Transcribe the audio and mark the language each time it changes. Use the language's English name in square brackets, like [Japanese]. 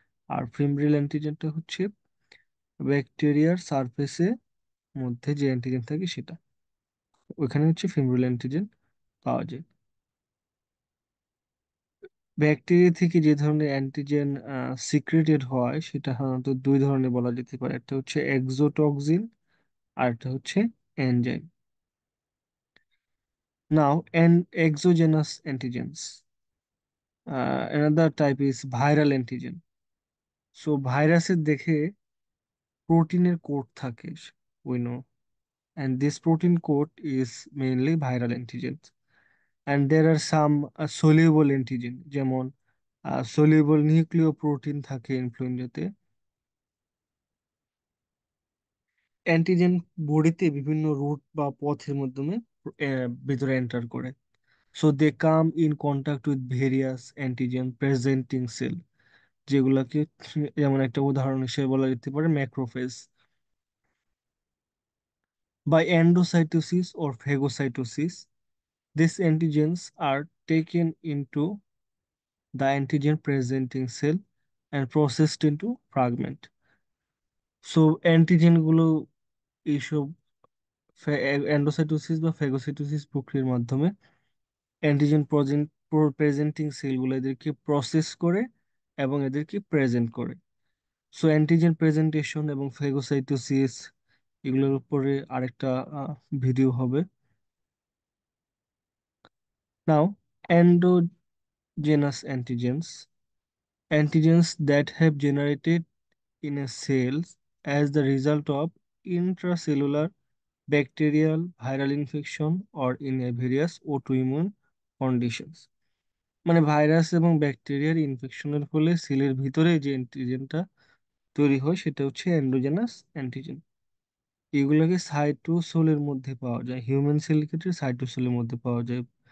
[Bangla] আর ফিমব্রিল অ্যান্টিজেনটা হচ্ছে ব্যাকটেরিয়ার সারফেসে মধ্যে যে অ্যান্টিজেন থাকে সেটা, ওইখানে হচ্ছে ফিমব্রিল অ্যান্টিজেন পাওয়া যায়। ব্যাকটেরিয়া থেকে যে ধরনের অ্যান্টিজেন সিক্রেটেড হয় সেটা সাধারণত দুই ধরনের বলা যেতে পারে, একটা হচ্ছে এক্সোটক্সিন আর একটা হচ্ছে enzyme. [English] Now, and exogenous antigens. Another type is viral antigen. [Bangla] So, ভাইরাসের দেখে প্রোটিনের কোড থাকে, [English] we know. And this protein code is mainly viral antigens. And there are some soluble antigen, [Bangla] যেমন soluble নিউক্লিওপ্রোটিন থাকে ইনফ্লুয়েঞ্জাতে। অ্যান্টিজেন বডিতে বিভিন্ন রুট বা পথের মাধ্যমে ভিতরে এন্টার করে। [English] so they come in contact with various antigen presenting cell, [Bangla] যেগুলাকে যেমন একটা উদাহরণ হিসেবে বলা যেতে পারে macrophage. [English] By endocytosis or phagocytosis, these antigens are taken into the antigen presenting cell and processed into fragment. [Bangla] So antigen গুলো এইসব এন্ডোসাইটোসিস বা ফেগোসাইটোসিস প্রক্রিয়ার মাধ্যমে অ্যান্টিজেন প্রেজেন্টিং সেলগুলো এদেরকে প্রসেস করে এবং এদেরকে প্রেজেন্ট করে। সো অ্যান্টিজেন প্রেজেন্টেশন এবং ফেগোসাইটোসিস এগুলোর উপরে আরেকটা ভিডিও হবে। [English] Now, endogenous antigens that have generated in a cell as the result of intracellular bacterial viral infection or in a various autoimmune conditions. [Bangla] মানে ভাইরাস এবং ব্যাকটেরিয়ার ইনফেকশনের ফলে সেলের ভিতরে যে অ্যান্টিজেনটা তৈরি হয় সেটা হচ্ছে এন্ডোজেনাস অ্যান্টিজেন। এগুলোকে সাইটোসোলের মধ্যে পাওয়া যায়, হিউম্যান সেল ক্ষেত্রে সাইটোসোলের মধ্যে পাওয়া যায়।